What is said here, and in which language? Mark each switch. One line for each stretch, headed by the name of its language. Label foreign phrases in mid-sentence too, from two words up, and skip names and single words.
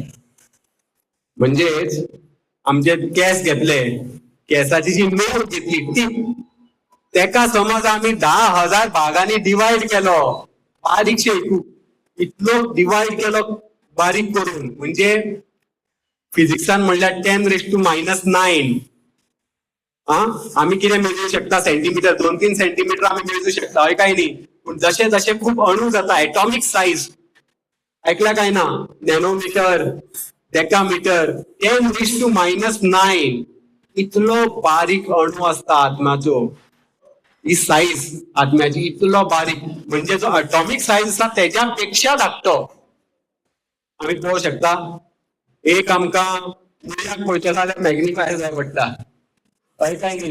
Konkani: म्हणजेच आमचे केस घेतले, केसाची जी नोट घेतली टीप, तेका समज आम्ही 10,000 भागांनी डिवाइड केलो, बारीकशे इतलो डिवाइड केलो बारीक करून, म्हणजे फिजिक्सान म्हणल्यार 10⁻⁹. आम्ही कितें मेजू शकता, सेंटीमीटर 2-3 सेंटीमीटर आम्ही मेजू शकता, हय काय न्ही. पण जसे जसे खूप अणू जाता,
English: atomic size
Konkani: ऐकला काय ना, नॅनोमीटर, डेकामीटर, 10⁻⁹ इतलो बारीक अणू असता आत्म्याचो. ही साईज आत्म्याची इतलो बारीक, म्हणजे जो
English: atomic size
Konkani: आसा त्याच्यापेक्षा धाकटो. आम्ही पळोवंक शकता. एक आमकां मुळ्याक पळयतलो जाल्यार मॅग्निफायर जाय पडटा, हय काय न्ही.